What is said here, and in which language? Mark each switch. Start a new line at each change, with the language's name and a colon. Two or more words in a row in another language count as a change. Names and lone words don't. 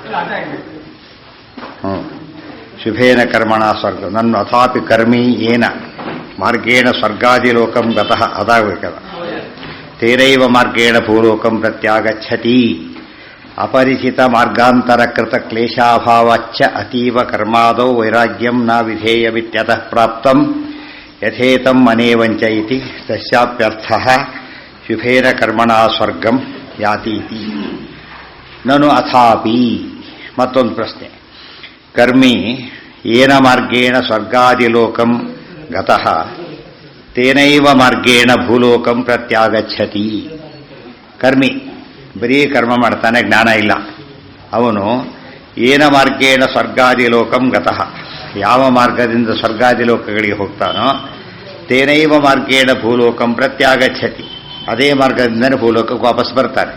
Sanskrit: ಶುಭೇನ ಕರ್ಮಣ ಸ್ವರ್ಗ ನನ್ನ ಅಥಾಪಿ ಕರ್ಮಿ ಏನ ಮಾರ್ಗೇಣ ಸ್ವರ್ಗಾದಿಲೋಕಂ ಗತಃ ಅದಾಗಬೇಕದ. ತೇನೈವ ಮಾರ್ಗೇಣ ಭೂಲೋಕಂ ಪ್ರತ್ಯಾಗಚ್ಚತಿ ಅಪರಿಚಿತ ಮಾರ್ಗಾಂತರಕೃತ ಕ್ಲೇಶಾಭಾವಾಚ್ಚ ಅತೀವ ಕರ್ಮಾದೌ ವೈರಾಗ್ಯಂ ನ ವಿಧೇಯಮಿತ್ಯತಃ ಪ್ರಾಪ್ತಂ ಯಥೇತಂ ಅನೇವಂಚ ಇತಿ ತಸ್ಯಾಪ್ಯರ್ಥಃ ಶುಭೇನ ಕರ್ಮಣ ಸ್ವರ್ಗಂ ಯಾತಿ ಇತಿ. ನನು ಅಥಾಪಿ
Kannada: ಮತ್ತೊಂದು ಪ್ರಶ್ನೆ.
Sanskrit: ಕರ್ಮಿ ಏನ ಮಾರ್ಗೇಣ ಸ್ವರ್ಗಾದಿಲೋಕಂ ಗತಃ ತೇನೈವ ಮಾರ್ಗೇಣ ಭೂಲೋಕಂ ಪ್ರತ್ಯಾಗಚ್ಚತಿ.
Kannada: ಕರ್ಮಿ ಬರೀ ಕರ್ಮ ಮಾಡ್ತಾನೆ, ಜ್ಞಾನ ಇಲ್ಲ. ಅವನು
Sanskrit: ಏನ ಮಾರ್ಗೇಣ ಸ್ವರ್ಗಾದಿಲೋಕಂ ಗತಃ,
Kannada: ಯಾವ ಮಾರ್ಗದಿಂದ ಸ್ವರ್ಗಾದಿಲೋಕಗಳಿಗೆ ಹೋಗ್ತಾನೋ
Sanskrit: ತೇನೈವ ಮಾರ್ಗೇಣ ಭೂಲೋಕಂ ಪ್ರತ್ಯಾಗಚ್ಚತಿ,
Kannada: ಅದೇ ಮಾರ್ಗದಿಂದನೇ ಭೂಲೋಕಕ್ಕೆ ವಾಪಸ್ ಬರ್ತಾರೆ.